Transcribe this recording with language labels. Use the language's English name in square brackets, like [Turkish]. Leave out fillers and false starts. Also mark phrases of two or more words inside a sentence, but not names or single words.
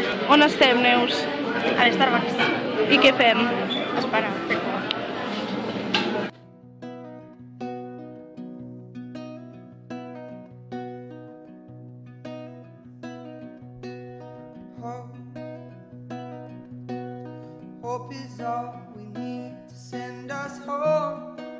[Catalan] On estem, Neus? A l'Starbucks. I què fem? Espera, [English] Hope is all we need to send us home.